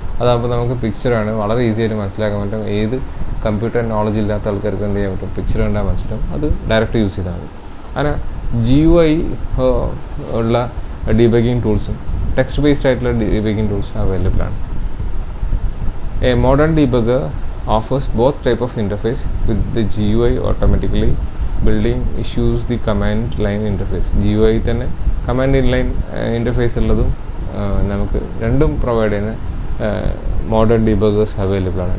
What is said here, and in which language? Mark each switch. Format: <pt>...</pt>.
<ml>അതാകുമ്പോൾ നമുക്ക് പിക്ചറാണ് വളരെ ഈസി ആയിട്ട് മനസ്സിലാക്കാൻ പറ്റും. ഏത് കമ്പ്യൂട്ടർ നോളജ് ഇല്ലാത്ത ആൾക്കാർക്ക് എന്ത് ചെയ്യാൻ പറ്റും? പിക്ചർ കണ്ടാൽ മനസ്സിലാവും, അത് ഡയറക്റ്റ് യൂസ് ചെയ്താൽ മതി. അങ്ങനെ GUI ഉള്ള ഡീബഗിങ് ടൂൾസും ടെക്സ്റ്റ് ബേസ്ഡ് ആയിട്ടുള്ള ഡീബഗിങ് ടൂൾസും അവൈലബിൾ ആണ്.</ml> <en>A modern debugger offers both type of interface with the GUI automatically building issues the command line interface.</en> <ml>GUI തന്നെ command line interface ഉള്ളതും നമുക്ക് രണ്ടും പ്രൊവൈഡ് ചെയ്യുന്ന</ml> <en>modern debuggers available</en> <ml>ആണ്.</ml>